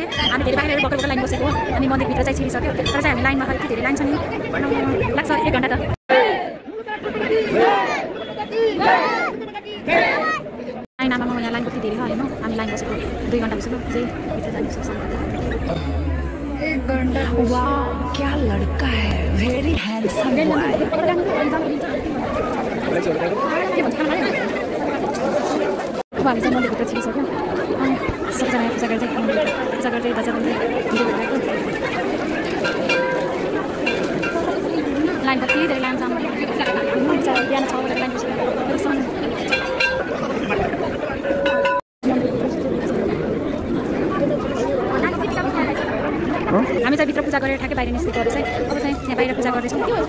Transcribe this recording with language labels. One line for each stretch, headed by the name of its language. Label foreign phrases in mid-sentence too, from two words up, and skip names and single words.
Nepali: हामी धेरै बाहिर भर्खर लाइन बसेको अनि मन्दिरभित्र चाहिँ छिरिसक्यो तर चाहिँ हामी लाइनमा यति धेरै लाइन छ नि लाग्छ 1 घन्टा त। लाइन आमामा यहाँ लाइन कति धेरै हो होइन। हामी लाइन बसेको 2 घन्टा बसेको चाहिँ भित्र जानु सक्छ। 1 घन्टा।
Hindi: वाह क्या लड़का है,
English: very handsome boy.
Nepali: अब हामी चाहिँ मन्दिरभित्र छिरिसक्यो अनि सबैजना पूजा गर्दै बजार गर्दै लाइन कति धेरै लाइन जाम बिहान 6 बजे लाइन बसेर हामी चाहिँ भित्र पूजा गरेर ठ्याक्कै बाहिर निस्केको चाहिँ अब चाहिँ यहाँ बाहिर पूजा गर्दैछौँ।